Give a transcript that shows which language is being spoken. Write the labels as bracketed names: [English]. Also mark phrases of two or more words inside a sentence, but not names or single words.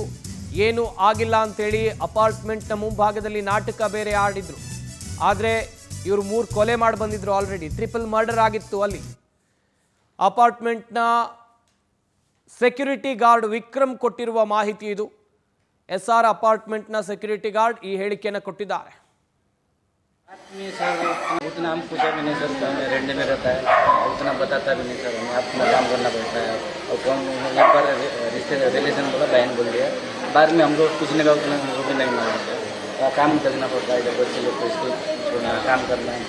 [Kannada] ಏನು ಆಗಿಲ್ಲ ಅಂತೇಳಿ ಅಪಾರ್ಟ್ಮೆಂಟ್ನ ಮುಂಭಾಗದಲ್ಲಿ ನಾಟಕ ಬೇರೆ ಆಡಿದ್ರು. ಆದರೆ ಇವರು 3 ಕೊಲೆ ಮಾಡಿ ಬಂದಿದ್ರು ಆಲ್ರೆಡಿ. [English] triple murder [Kannada] ಆಗಿತ್ತು ಅಲ್ಲಿ. ಅಪಾರ್ಟ್ಮೆಂಟ್ನ [English] security guard [Kannada] ವಿಕ್ರಮ್ ಕೊಟ್ಟಿರುವ ಮಾಹಿತಿ ಇದು. SR ಅಪಾರ್ಟ್ಮೆಂಟ್ನ [English] security guard [Kannada] ಈ ಹೇಳಿಕೆಯನ್ನು ಕೊಟ್ಟಿದ್ದಾರೆ. [Hindi] में सर उतना हम पूछा भी नहीं सर, रेंट में रहता है उतना बताता भी नहीं सर, हमें अपना काम करना पड़ता है। और कौन एक बार रिश्ते रिलेशन बोला बहन बोल दिया, बाद में हम लोग पूछने का उतना वो भी नहीं मानते। काम करना पड़ता है, जब बच्चे लोग को स्कूल छोड़ना काम करना है।